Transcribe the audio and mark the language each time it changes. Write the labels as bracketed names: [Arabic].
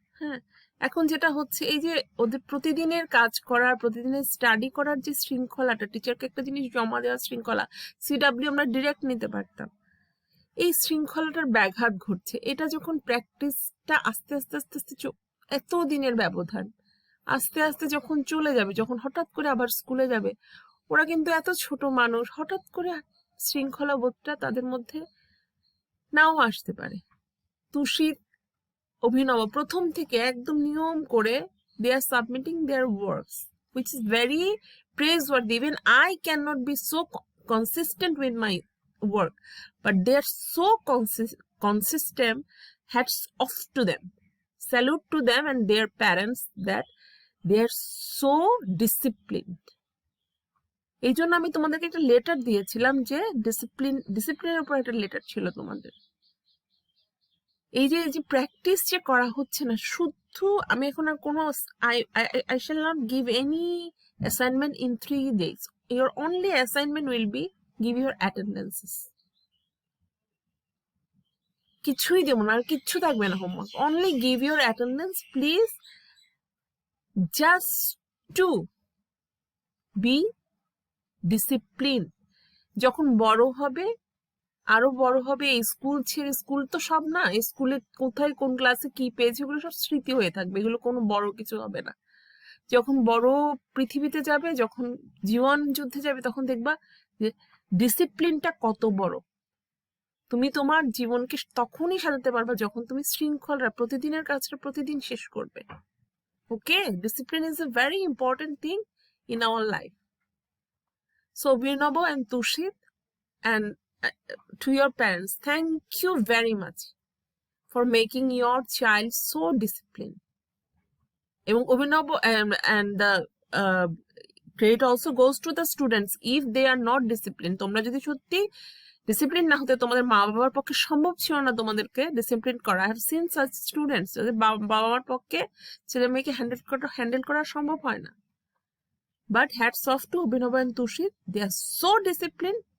[Bangla] হ্যাঁ, এখন যেটা হচ্ছে এই যে ওদের প্রতিদিনের কাজ করার, প্রতিদিনের স্টাডি করার যে শৃঙ্খলাটা, টিচারকে একটা জিনিস জমা দেওয়ার শৃঙ্খলা, সিডাব্লিউ আমরা ডিরেক্ট নিতে পারতাম, এই শৃঙ্খলাটার ব্যাঘাত ঘটছে। এটা যখন প্র্যাকটিসটা আস্তে আস্তে আস্তে আস্তে এত দিনের ব্যবধান আস্তে আস্তে যখন চলে যাবে, যখন হঠাৎ করে আবার স্কুলে যাবে, ওরা কিন্তু এত ছোট মানুষ, হঠাৎ করে শৃঙ্খলা বোধটা তাদের মধ্যে নাও আসতে পারে। তুষিত, অভিনব প্রথম থেকে একদম নিয়ম করে [English] they are submitting their works, which is very praiseworthy. Even I cannot be so consistent with my work, but they are so consistent. Hats off to them, salute to them and their parents that they are so disciplined. [Bangla] এই জন্য আমি তোমাদেরকে একটা letter দিয়েছিলাম যে ডিসিপ্লিনের উপর একটা letter ছিল তোমাদের। এই যে প্র্যাকটিস যে করা হচ্ছে না, শুধু আমি এখন আর কোনো [English] I shall not give any assignment in 3 days. Your only assignment will be give your attendances. [Bangla] কিছুই দেব না, আর কিচ্ছু থাকবে না homework, [English] Only give your attendance please, just to be discipline. [Bangla] যখন বড় হবে, আরো বড় হবে, এই স্কুল ছেড়ে, স্কুল তো সব না, স্কুলে কোথায় কোন ক্লাসে কি পেয়েছে এগুলো সব স্মৃতি হয়ে থাকবে, এগুলো কোনো বড় কিছু হবে না। যখন বড় পৃথিবীতে যাবে, যখন জীবন যুদ্ধে যাবে, তখন দেখবা যে ডিসিপ্লিনটা কত বড়। তুমি তোমার জীবনকে তখনই সাজাতে পারবা যখন তুমি শৃঙ্খলা, প্রতিদিনের কাজটা প্রতিদিন শেষ করবে। [English] Okay, discipline is a very important thing in our life. So Obhinabo and Tushit and to your parents, thank you very much for making your child so disciplined. এবং Abhinav and the credit also goes to the students if they are not disciplined. [Bangla] তোমরা যদি সত্যি discipline না হতে, তোমাদের মা বাবার পক্ষে সম্ভব ছিল না তোমাদেরকে ডিসিপ্লিন করা। [English] I have seen such students, [Bangla] যাদের বাবা মার পক্ষে ছেলে মেয়েকে হ্যান্ডেল করা সম্ভব হয় না। [English] But hats off to Abhinav and Tushit, they are so discipline.